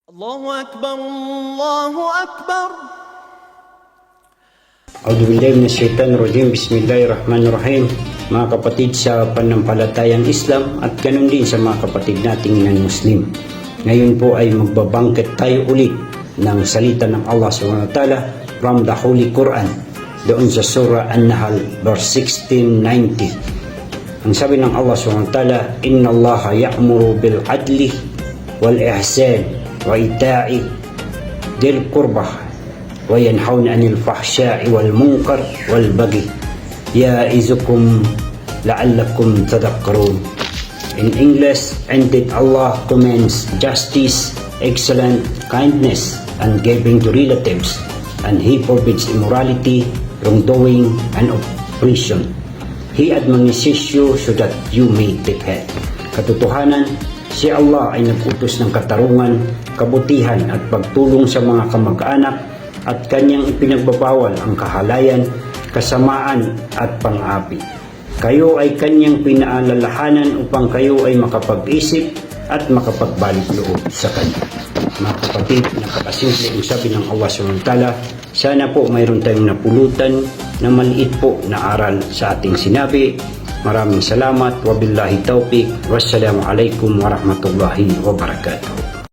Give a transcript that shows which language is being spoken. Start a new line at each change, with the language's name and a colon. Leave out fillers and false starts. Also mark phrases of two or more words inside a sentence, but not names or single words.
Arabic: الله أكبر، الله أكبر. أعوذ بالله من الشيطان الرجيم. بسم الله الرحمن الرحيم.
Filipino: Mga kapatid sa panampalatayang Islam at ganun din sa mga kapatid nating non-Muslim. Ngayon po ay magbabangkit tayo ulit ng salita ng Allah SWT
English: from the Holy Quran
Filipino: doon sa Surah An-Nahl verse 1690. Ang sabi ng Allah SWT,
Arabic: إن الله يأمر بالعدل والإحسان وإيتاء ذي القربى وينهى عن الفحشاء والمنكر والبغي يعظكم لعلكم تذكرون.
English: In English, indeed Allah commands justice, excellent kindness and giving to relatives, and He forbids immorality, wrongdoing and oppression. He admonishes you so that you may take heed.
Filipino: Katotohanan, si Allah ay nag-utos ng katarungan, kabutihan at pagtulong sa mga kamag-anak at kanyang ipinagbabawal ang kahalayan, kasamaan at pang-api. Kayo ay kanyang pinaalalahanan upang kayo ay makapag-isip at makapagbalik loob sa kanya. Mga kapatid, napakasimple ang sabi ng Allah SWT. Sana po mayroon tayong napulutan na maliit po na aral sa ating sinabi. Maraming salamat.
Arabic: وبالله التوفيق. والسلام عليكم ورحمة الله وبركاته.